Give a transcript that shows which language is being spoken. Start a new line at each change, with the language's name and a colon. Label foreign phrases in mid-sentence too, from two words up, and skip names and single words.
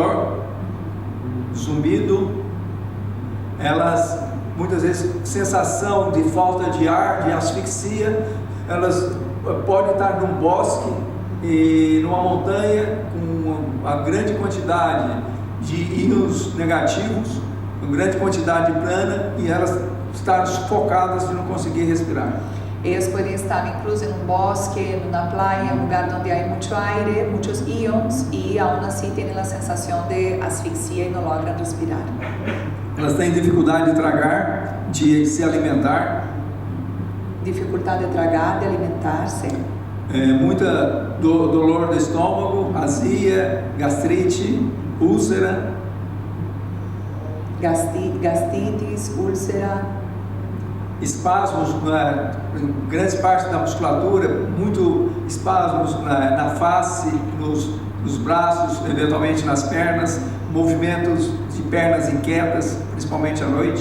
Portuguese: sudor, zumbido, elas muitas vezes sensação de falta de ar, de asfixia. Elas podem estar num bosque e numa montanha com uma grande quantidade de íons negativos, uma grande quantidade de prana, e elas estar sufocadas de não conseguir respirar.
Spanish: Ellos pueden estar incluso en un bosque, en una playa, un lugar donde hay mucho aire, muchos ions, y aún así tienen la sensación de asfixia y no logran respirar.
Portuguese: Elas têm dificuldade de tragar, de se alimentar.
Spanish: Dificultad de tragar, de alimentarse.
Portuguese: Muita dolor do estômago, azia, gastrite, úlcera.
Spanish: Gastritis, úlcera.
Portuguese: Espasmos em grandes partes da musculatura, muito espasmos na face, nos braços, eventualmente nas pernas, movimentos de pernas inquietas, principalmente à noite.